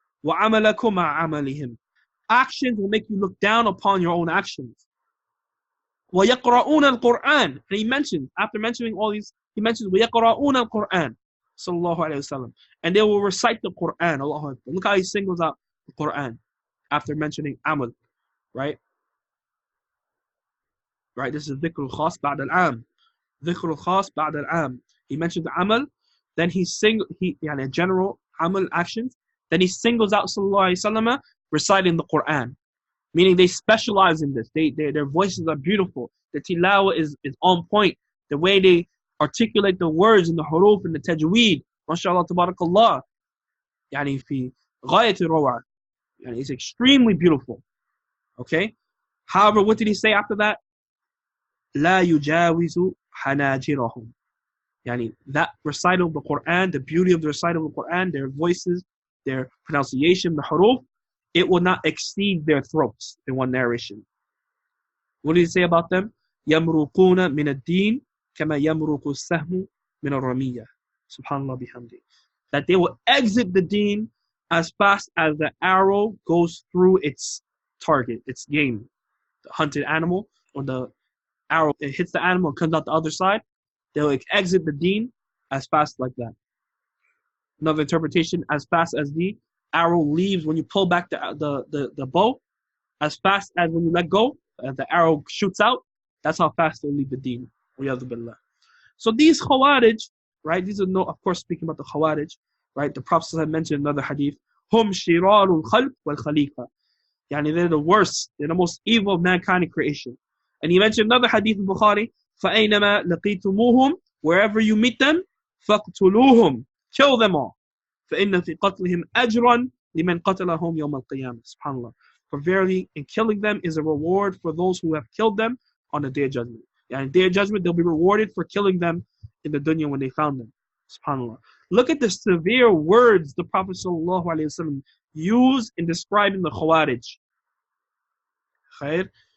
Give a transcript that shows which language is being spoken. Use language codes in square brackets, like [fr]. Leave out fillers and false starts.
[ar] وَعَمَلَكُمْ مَعَ عَمَلِهِمْ, [en] actions will make you look down upon your own actions. [ar] وَيَقْرَؤُونَ الْقُرْآنِ, [en] and he mentioned, after mentioning all these, he mentions وَيَقْرَؤُونَ الْقُرْآنِ sallallahu alayhi wasallam, and they will recite the Quran. Allahu Akbar. Look how he singles out the Quran after mentioning amal, right? Right, this is [ar] ذكر الخاص بعد العام. ذكر الخاص بعد العام. [en] He mentioned the amal, then he yani general amal actions, then he singles out sallallahu alayhi wasallam reciting the Quran, meaning they specialize in this. Their voices are beautiful. The tilawa is on point. The way they articulate the words in the huruf and the tajweed, mashallah tabarakallah, [ar] yani fi ghayat al-rawa, [en] yani it's extremely beautiful. Okay. However, what did he say after that? [ar] لا يجاوز حناجرهم. [en] That recital of the Quran, the beauty of the recital of the Quran, their voices, their pronunciation, the huruf, it will not exceed their throats in one narration. What did he say about them? [ar] يَمْرُقُونَ مِنَ الدِّينِ كَمَا يَمْرُقُ السَّهْمُ مِنَ الرَّمِيَّةِ Subhanallah bihamdi. [en] That they will exit the deen as fast as the arrow goes through its target, its game. The hunted animal, or the arrow, it hits the animal and comes out the other side, they'll exit the deen as fast like that. Another interpretation, as fast as the arrow leaves, when you pull back the bow, as fast as when you let go, the arrow shoots out, that's how fast they'll leave the deen. So these Khawarij, right, these are of course speaking about the Khawarij, right, the Prophet had mentioned another hadith, [ar] Hum shirarul khalq wal khaliqa. [en] They're the worst, they're the most evil of mankind in creation. And he mentioned another hadith in Bukhari, [ar] فَأَيْنَمَا لَقِيتُمُوهُمْ [en] Wherever you meet them, [ar] فَاقْتُلُوهُمْ [en] Kill them all. [ar] فَإِنَّ فِي قَتْلِهِمْ أَجْرًا لِمَنْ قَتَلَهُمْ يَوْمَ الْقِيَامَةِ SubhanAllah. [en] For verily, in killing them is a reward for those who have killed them on the Day of Judgment. In the Day of Judgment, they'll be rewarded for killing them in the dunya when they found them. SubhanAllah. Look at the severe words the Prophet ﷺ used in describing the Khawarij. Khair.